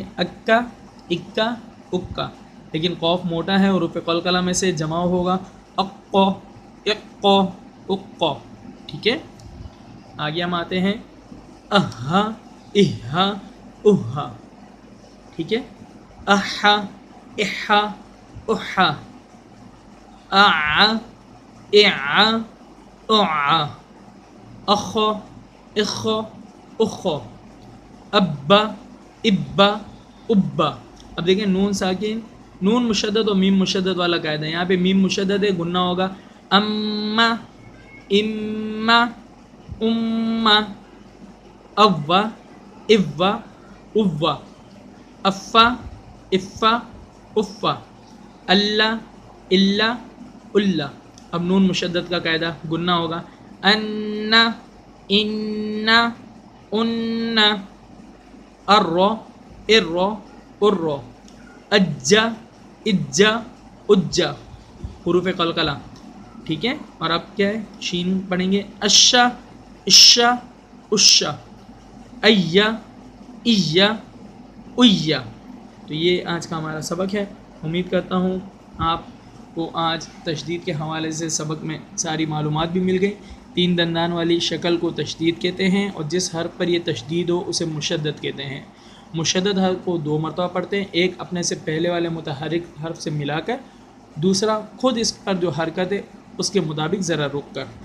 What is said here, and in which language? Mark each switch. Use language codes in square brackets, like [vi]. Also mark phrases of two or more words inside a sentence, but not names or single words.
[ar] اکا اکا اکا. [ur] لیکن قوف موٹا ہے اور حروف قلقلہ میں سے جمع ہوگا [ar] اقو اقو اقو. [ur] ٹھیک ہے. آگے ہم آتے ہیں [ar] اہا اہا اہا. [ur] ٹھیک ہے. [ar] احا احا احا. اعا اعا اعا. اخو اخو اخو. ابا ابا ابا. [ur] اب دیکھیں نون ساکن, نون مشدد اور میم مشدد والا قاعدہ ہے. یہاں پہ میم مشدد ہے, گننا ہوگا. [ar] اما اما اما. اوا اوا اوا. افا افا افا. اللہ اللہ اللہ. [ur] اب نون مشدد کا قاعدہ, گننا ہوگا. [ar] انا انا انا. ارو ارو ارو. اجا اجا اجا. [ur] حروف قلقلہ. ٹھیک ہے. اور اب کیا ہے؟ شین پڑھیں گے. [ar] اشا اشا اشا. ایا ایا ایا. [ur] تو یہ آج کا ہمارا سبق ہے. امید کرتا ہوں آپ کو آج تشدید کے حوالے سے سبق میں ساری معلومات بھی مل گئی. تین دندان والی شکل کو تشدید کہتے ہیں, اور جس حرف پر یہ تشدید ہو اسے مشدد کہتے ہیں. مشدد حرف کو 2 مرتبہ پڑھتے ہیں, ایک اپنے سے پہلے والے متحرک حرف سے ملا کر, دوسرا خود اس پر جو حرکت ہے اس کے مطابق ذرا رک کر.